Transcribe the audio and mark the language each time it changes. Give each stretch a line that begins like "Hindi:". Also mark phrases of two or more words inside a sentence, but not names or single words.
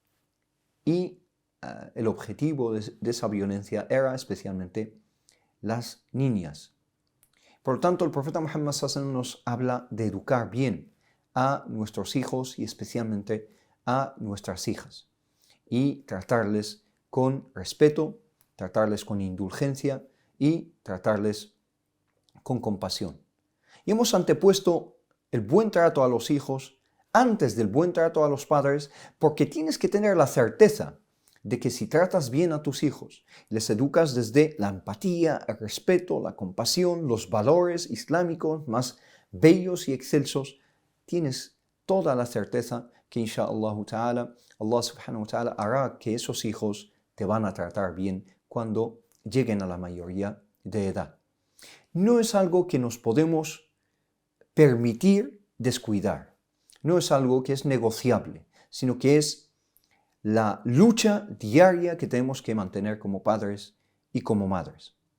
Spanish: Y el objetivo de esa violencia era especialmente las niñas. Por lo tanto, el profeta Muhammad
Arabic: صلى الله عليه وسلم
Spanish: nos habla de educar bien a nuestros hijos y especialmente a nuestras hijas, y tratarles con respeto, tratarles con indulgencia y tratarles con compasión. Y hemos antepuesto el buen trato a los hijos antes del buen trato a los padres, porque tienes que tener la certeza de que si tratas bien a tus hijos, les educas desde la empatía, el respeto, la compasión, los valores islámicos más bellos y excelsos, tienes toda la certeza que
Arabic: إن شاء الله تعالى,
Spanish: Allah
Arabic: سبحانه وتعالى
Spanish: hará que esos hijos te van a tratar bien cuando lleguen a la mayoría de edad. No es algo que nos podemos permitir descuidar, no es algo que es negociable, sino que es la lucha diaria que tenemos que mantener como padres y como madres.